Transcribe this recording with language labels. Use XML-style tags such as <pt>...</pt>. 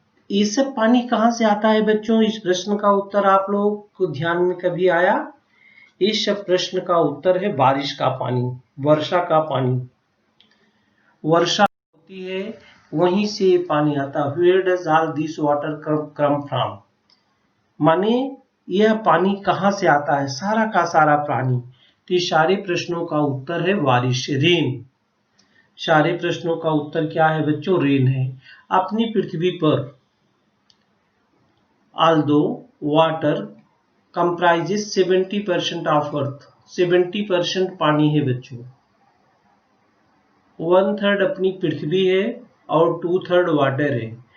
<hi>ये सब पानी कहां से आता है बच्चों? इस प्रश्न का उत्तर आप लोग को ध्यान में कभी आया? इस सब प्रश्न का उत्तर है बारिश का पानी, वर्षा का पानी। वर्षा होती है वहीं से पानी आता है।</hi> <en>Where does all this water come from?</en> <hi>माने यह पानी कहां से आता है, सारा का सारा पानी। तो सारे प्रश्नों का उत्तर है बारिश, रेन। सारे प्रश्नों का उत्तर क्या है बच्चों? रेन है। अपनी पृथ्वी पर</hi> <en>although water comprises 70% of earth,</en> <hi>70% पानी है बच्चों, 1/3 अपनी पृथ्वी है और 2/3 वाटर है।</hi>